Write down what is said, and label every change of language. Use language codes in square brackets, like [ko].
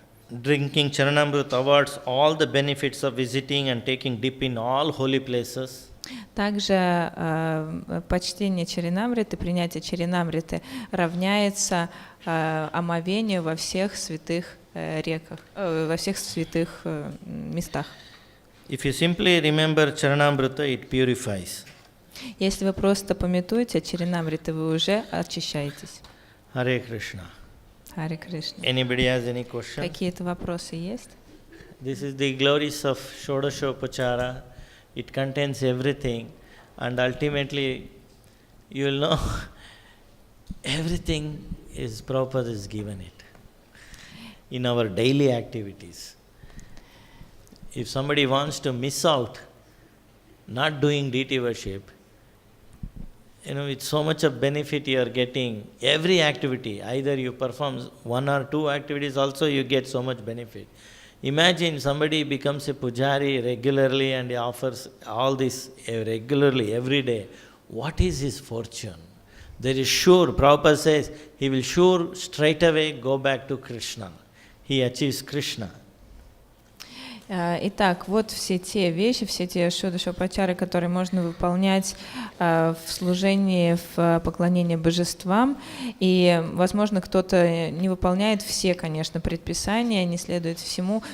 [en] Drinking Charanamrut awards all the benefits of visiting and taking dip in all holy places. [ru] Также почтение чаринамриты, принятие чаринамриты равняется омовению во всех святых реках, во всех святых местах. [en] If you simply remember Charanamrita, it purifies. [ru] Если вы просто памятуете о чаринамрите, вы уже очищаетесь. [en] Hare Krishna. [ru] Харе Кришна. [en] Anybody has any question? [ru] Какие-то вопросы есть? [en] This is the glories of Shodashopachara. It contains everything, and ultimately you will know everything is Prabhupada has given it in our daily activities. If somebody wants to miss out not doing deity worship, it's so much of benefit you are getting. Every activity, either you perform one or two activities, also you get so much benefit. Imagine somebody becomes a pujari regularly and he offers all this regularly, every day. What is his fortune? There is sure, Prabhupada says, he will sure straight away go back to Krishna. He achieves Krishna. [ru] Итак, вот все те вещи, все те шодашопачары, которые можно выполнять в служении, в поклонении божествам. И, возможно, кто-то не выполняет все, конечно, предписания, не следует всему.